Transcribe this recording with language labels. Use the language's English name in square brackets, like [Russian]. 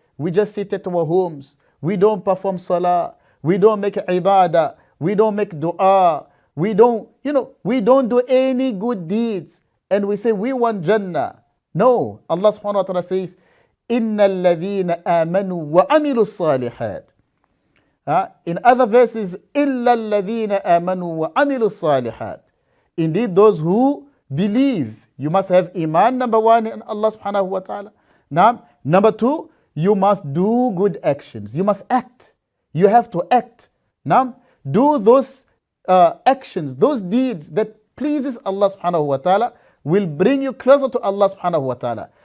[English] We just sit at our homes. We don't perform salah. We don't make ibadah. We don't make dua. We don't do any good deeds. And we say we want Jannah. No. [Arabic] Allah subhanahu wa ta'ala says, إِنَّ الَّذِينَ آمَنُوا وَعَمِلُوا الصَّالِحَاتِ. [English] In other verses, [Arabic] إِلَّا الَّذِينَ آمَنُوا وَعَمِلُوا الصَّالِحَاتِ. [English] Indeed, those who believe. You must have iman, number one, in Allah subhanahu wa ta'ala. Now, number two, you must do good actions. You must act. You have to act. Now, do those actions, those deeds that pleases Allah subhanahu wa ta'ala will bring you closer to Allah subhanahu wa ta'ala.